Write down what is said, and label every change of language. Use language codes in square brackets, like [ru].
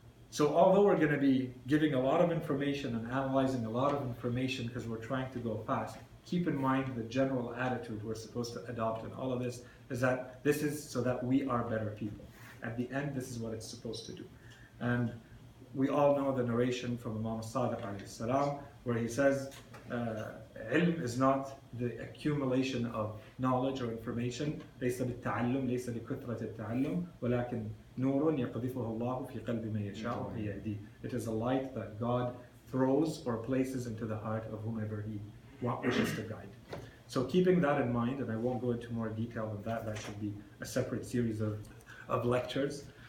[en] So although we're going to be giving a lot of information and analyzing a lot of information because we're trying to go fast, keep in mind the general attitude we're supposed to adopt in all of this is that this is so that we are better people. At the end, this is what it's supposed to do. And we all know the narration from Imam Sadiq alayhi salam, where he says, ilm is not the accumulation of knowledge or information. [ar] ليس بالتعلم ليس بكثرة التعلم ولكن نور يقذفه الله في قلب من يشاء ويهديه. [en] It is a light that God throws or places into the heart of whomever He wishes to guide. So keeping that in mind, and I won't go into more detail than that, that should be a separate series of lectures.